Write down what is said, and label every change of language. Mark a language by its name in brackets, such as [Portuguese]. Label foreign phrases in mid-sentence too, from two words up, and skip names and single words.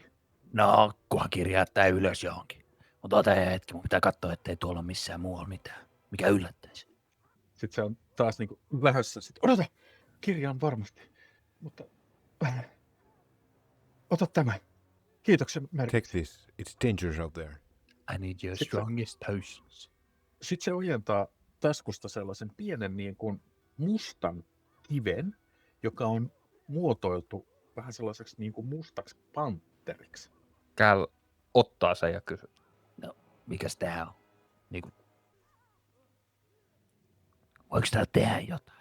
[Finnish] No, kunhan kirjaa tää ylös johonkin. Mutta ota hetki, mun pitää katsoa, ettei tuolla missään muualla mitään. Mikä yllättäisi. Sitten se on taas niinku lähössä. Sitten odota, kirjaan varmasti. Mutta ota tämä. Kiitoksia, Mary. [English] Take this. It's dangerous out there. I need your strongest potions. [Finnish] Sitten se ojentaa taskusta sellaisen pienen niin kuin mustan kiven, joka on muotoiltu vähän sellaiseksi niin kuin mustaksi pantteriksi. Cal ottaa sen ja kysyy. No, mikäs tää on? Niinku... Voiko tää tehdä jotain?